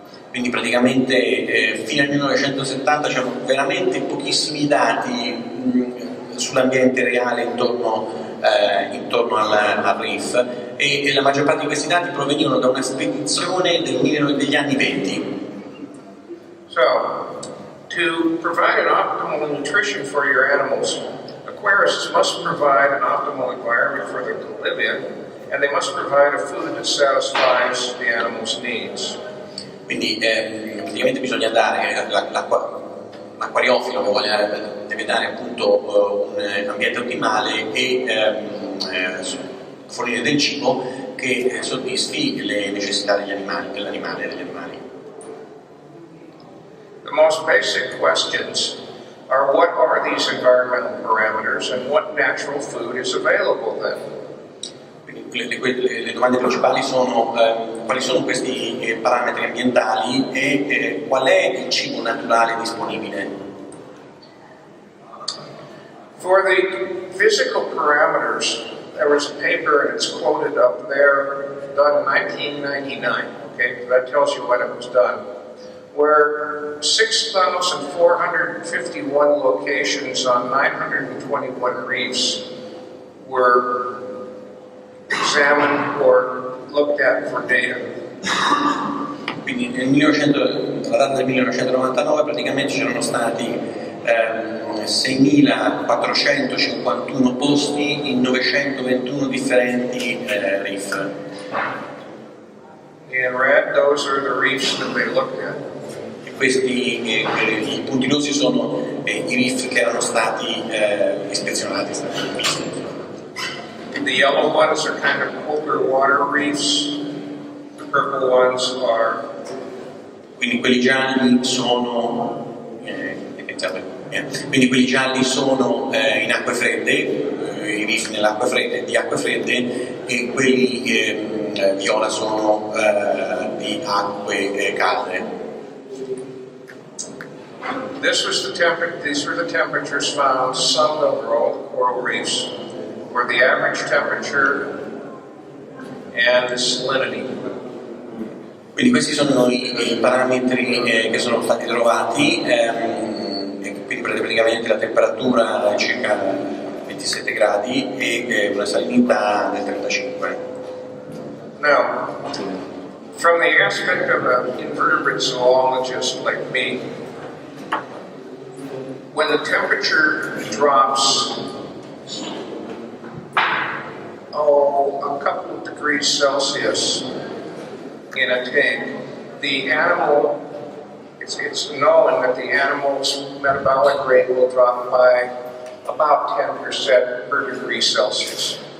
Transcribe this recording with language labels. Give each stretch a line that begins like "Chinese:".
Italian: Quindi praticamente fino al 1970 c'erano veramente pochissimi dati sull'ambiente reale intorno al reef e la maggior parte di questi dati provenivano da una spedizione degli anni 20.
English: So, to provide an optimal nutrition for your animals, aquarists must provide an optimal environment for them to live in, and they must provide a food that satisfies the animals' needs.
Italian: Quindi praticamente bisogna dare, l'acquariofilo deve dare appunto un ambiente ottimale e fornire del cibo che soddisfi le necessità dell'animale e degli animali.
English: The most basic questions are what are these environmental parameters and what natural food is available then?
Italian: Le domande principali sono quali sono questi parametri ambientali e qual è il cibo naturale disponibile.
English: For the physical parameters, there was a paper and it's quoted up there, done in 1999, okay, that tells you when it was done, where 6,451 locations on 921 reefs were examined or looked at for data.
Italian: Quindi alla data del 1999 praticamente c'erano stati 6.451 posti in 921 differenti reef.
English: In red, those are the reefs that they looked at.
Italian: E questi i punti rossi sono i reef che erano stati ispezionati, stati visti.
English: The yellow ones are kind of colder water reefs. The purple ones are.
Italian: Quindi quelli gialli sono in acque fredde, i reef di acque fredde, e quelli viola sono di acque calde.
English: These were the temperatures found some over all the coral reefs, where the average temperature and the salinity.
Italian: Quindi questi sono i parametri che sono stati trovati, e quindi praticamente la temperatura è circa 27 gradi e una salinità del 35.
English: Now, from the aspect of an invertebrate zoologist like me, when the temperature drops, a couple of degrees Celsius in a tank, the animal, it's known that the animal's metabolic rate will drop by about 10% per degree Celsius.